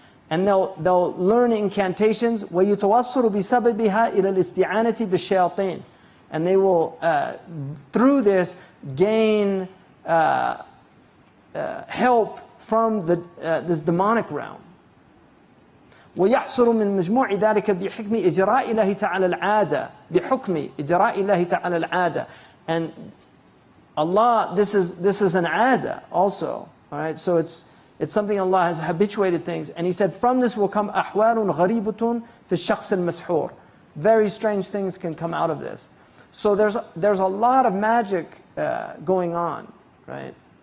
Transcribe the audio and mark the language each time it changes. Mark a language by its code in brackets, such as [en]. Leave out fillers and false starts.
[en] And they'll learn incantations. [ar] وَيُتَوَصَّلُ بِسَبَبِهَا إِلَى الْإِسْتِعَانَةِ بِالشَّيَاطِينِ. [en] And they will, through this, gain help from this demonic realm. [ar] ويحصل من مجموع ذلك بحكم إجراء الله تعالى العادة بحكم إجراء الله تعالى العادة. [en] And Allah, this is an ada also, all right? So it's something Allah has habituated things. And He said, from this will come [ar] أحوال غريبة في الشخص المسحور. [en] Very strange things can come out of this. So there's a lot of magic going on, right?